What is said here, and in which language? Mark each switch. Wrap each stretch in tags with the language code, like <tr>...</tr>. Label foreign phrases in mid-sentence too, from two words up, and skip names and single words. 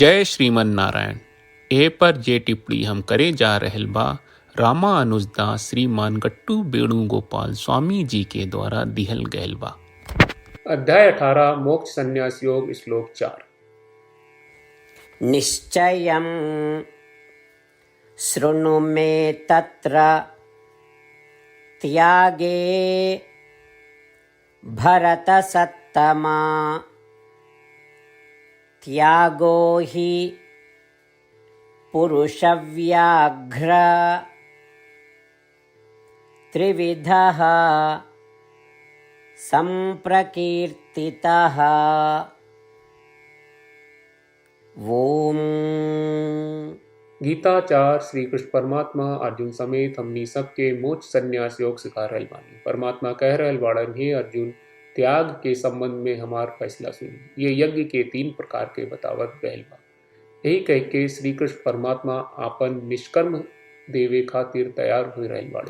<bho>जय श्रीमन नारायण। ए पर जे टिप्पणी हम करे जा रहल बा रामानुजदास श्रीमान गट्टू वेणुगोपाल स्वामी जी के द्वारा दिहल गयल बा। अध्याय 18 मोक्ष संन्यास योग श्लोक 4।</bho> <sa>निश्चयं शृणु मे तत्र त्यागे भरतसत्तमा त्यागो हि पुरुषव्याघ्र त्रिविधः संप्रकीर्तितः। ओम।</sa> <bho>गीता 4 श्री कृष्ण परमात्मा अर्जुन समेत हमनी सबके मोक्ष संन्यास योग सिखा रहल बानी। परमात्मा कह रहल बाड़न, हे अर्जुन, त्याग के संबंध में हमार फैसला सुनी। ये यज्ञ के 3 प्रकार के बतावत गयल बा। यही कह के श्री कृष्ण परमात्मा आपन निष्कर्म देवे खातिर तैयार हो रहल बाड़े।</bho>